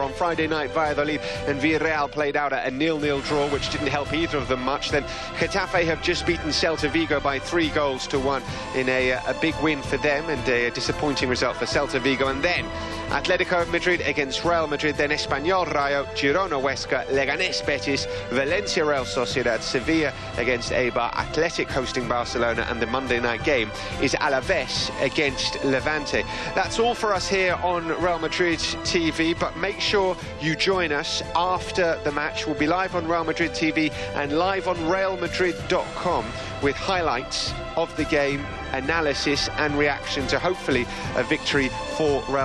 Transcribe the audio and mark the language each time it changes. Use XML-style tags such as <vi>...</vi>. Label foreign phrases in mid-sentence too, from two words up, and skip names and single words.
<en>On Friday night, Valladolid and Villarreal played out a 0-0 draw, which didn't help either of them much. Then Getafe have just beaten Celta Vigo by 3-1 in a big win for them, and a disappointing result for Celta Vigo. And then Atlético Madrid against Real Madrid, then Espanyol Rayo, Girona Huesca, Leganés Betis, Valencia Real Sociedad, Sevilla against Eibar, Athletic hosting Barcelona, and the Monday night game is Alaves against Levante. That's all for us here on Real Madrid TV, but make sure you join us after the match. We'll be live on Real Madrid TV and live on realmadrid.com with highlights of the game, analysis and reaction to hopefully a victory for Real Madrid.</en>